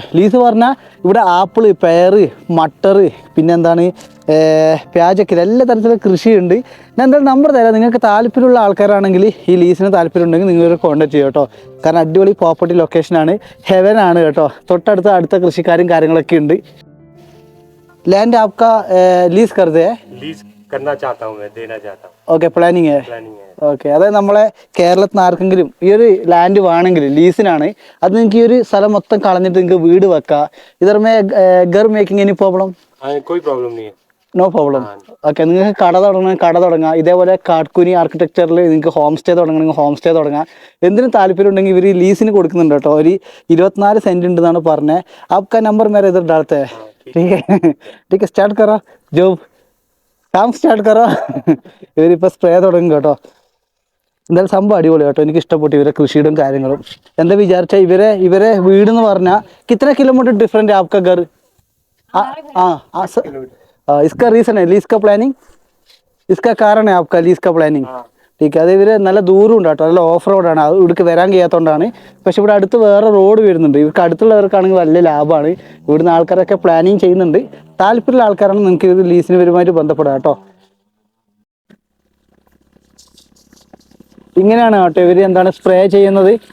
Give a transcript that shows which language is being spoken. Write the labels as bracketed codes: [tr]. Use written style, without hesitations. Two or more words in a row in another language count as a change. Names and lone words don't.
[ml] ലീസ് പറഞ്ഞാൽ ഇവിടെ ആപ്പിള്, പെയറ്, മട്ടർ, പിന്നെ എന്താണ് പ്യാജൊക്കെ, എല്ലാ തരത്തിലുള്ള കൃഷിയുണ്ട്. ഞാൻ എന്തായാലും നമ്പർ തരാം. നിങ്ങൾക്ക് താല്പര്യമുള്ള ആൾക്കാരാണെങ്കിൽ ഈ ലീസിന് താല്പര്യം ഉണ്ടെങ്കിൽ നിങ്ങൾ കോൺടാക്ട് ചെയ്യുക കേട്ടോ. കാരണം അടിപൊളി [en] property location, [ml] ഹെവനാണ് കേട്ടോ. അടുത്ത കൃഷിക്കാരും കാര്യങ്ങളൊക്കെ ഉണ്ട്. [hi] लैंड आपका लीज कर दे? लीज करना चाहता हूँ मैं, देना चाहता हूँ. [en] okay, planning okay. [ml] അതായത് നമ്മളെ കേരളത്തിൽ നിന്ന് ആർക്കെങ്കിലും ഈ ഒരു ലാൻഡ് വേണമെങ്കിൽ ലീസിനാണ്, അത് നിങ്ങൾക്ക് ഈ ഒരു സ്ഥലം മൊത്തം കളഞ്ഞിട്ട് നിങ്ങൾക്ക് വീട് വെക്കാം. [hi] इधरमें घर [en] making any problem? [hi] कोई प्रॉब्लम नहीं है. [en] no problem. [ml] ഓക്കെ, നിങ്ങൾക്ക് കട തുടങ്ങാം. ഇതേപോലെ കാട്കുനി ആർക്കിടെക്ചറിൽ നിങ്ങൾക്ക് [en] home stay [ml] തുടങ്ങണമെങ്കിൽ [en] home stay [ml] തുടങ്ങാം. എന്തിനും താല്പര്യം ഉണ്ടെങ്കിൽ ഇവർ ലീസിന് കൊടുക്കുന്നുണ്ട് കേട്ടോ. ഒരു 24 സെൻറ്റ് ഉണ്ടെന്നാണ് പറഞ്ഞത്. [hi] आपका नंबर मेरे इधर डालते हैं. ठीक है, ठीक है, स्टार्ट करो जॉब, काम स्टार्ट करो. [ml] ഇവരിപ്പോൾ സ്പ്രേ തുടങ്ങും കേട്ടോ. എന്തായാലും സംഭവം അടിപൊളി കേട്ടോ, എനിക്ക് ഇഷ്ടപ്പെട്ടു ഇവരെ കൃഷിയുടെ കാര്യങ്ങളും. എന്താ വിചാരിച്ചാൽ ഇവരെ വീട് എന്ന് പറഞ്ഞാൽ [hi] कितना किलोमीटर डिफरेंट है आपका घर? इसका रीजन है लीज का प्लानिंग, इसका कारण है आपका लीज का प्लानिंग. [ml] അത് ഇവര് നല്ല ദൂരം ഉണ്ട് കേട്ടോ, നല്ല [en] off road, [ml] അത് ഇവിടേക്ക് വരാൻ കഴിയാത്തതുകൊണ്ടാണ്. പക്ഷെ ഇവിടെ അടുത്ത് വേറെ റോഡ് വരുന്നുണ്ട്, ഇവർക്ക് അടുത്തുള്ളവർക്കാണെങ്കിൽ വലിയ ലാഭമാണ്. ഇവിടുന്ന് ആൾക്കാരൊക്കെ പ്ലാനിങ് ചെയ്യുന്നുണ്ട്. താല്പര്യമുള്ള ആൾക്കാരാണ് നിങ്ങൾക്ക് ഇത് ലീസിന് വരുമായിട്ട് ബന്ധപ്പെടാം കേട്ടോ. ഇങ്ങനെയാണ് കേട്ടോ ഇവർ എന്താണ് സ്പ്രേ ചെയ്യുന്നത്.